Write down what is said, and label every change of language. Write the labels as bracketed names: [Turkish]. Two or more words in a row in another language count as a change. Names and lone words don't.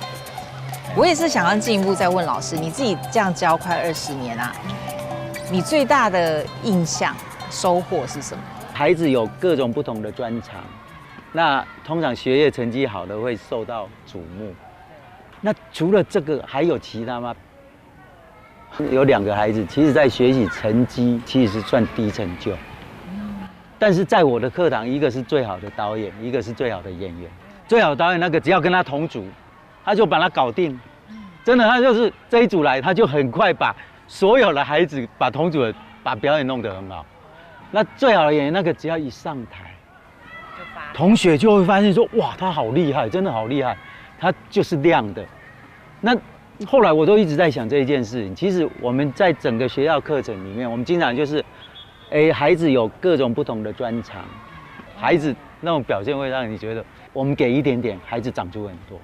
[Chinese] 我也是想要進一步再問老師，你自己這樣教快20年啊，你最大的印象、收穫是什麼？孩子有各種不同的專長，那通常學業成績好的會受到矚目。那除了這個，還有其他嗎？有2個孩子，其實在學習成績其實是算低成就，但是在我的課堂，一個是最好的導演，一個是最好的演員。最好的導演那個只要跟他同組，他就把他搞定。真的，他就是這一組來，他就很快把所有的孩子把同組的把表演弄得很好。那最好的演員那個只要一上台，同學就會發現說，哇，他好厲害，真的好厲害，他就是亮的。那後來我都一直在想這一件事情。其實我們在整個學校課程裡面，我們經常就是，孩子有各種不同的專長，孩子那種表現會讓你覺得，我們給一點點，孩子長出很多。